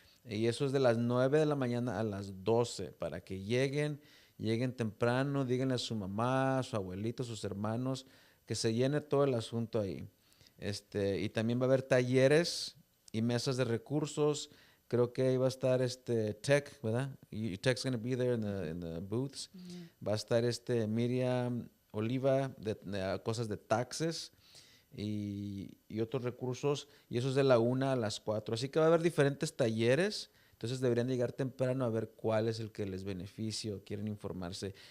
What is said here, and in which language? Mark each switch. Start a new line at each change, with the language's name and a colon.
Spanish: Y eso es de las 9 de la mañana a las 12 para que lleguen temprano, díganle a su mamá, a su abuelito, a sus hermanos, que se llene todo el asunto ahí. Y también va a haber talleres y mesas de recursos. Creo que ahí va a estar Tech, ¿verdad?
English: Tech's going to be there in the booths.
Spanish: Va a estar Miriam Oliva de cosas de taxes y otros recursos. Y eso es de la 1 a las 4. Así que va a haber diferentes talleres. Entonces deberían llegar temprano a ver cuál es el que les beneficia o quieren informarse.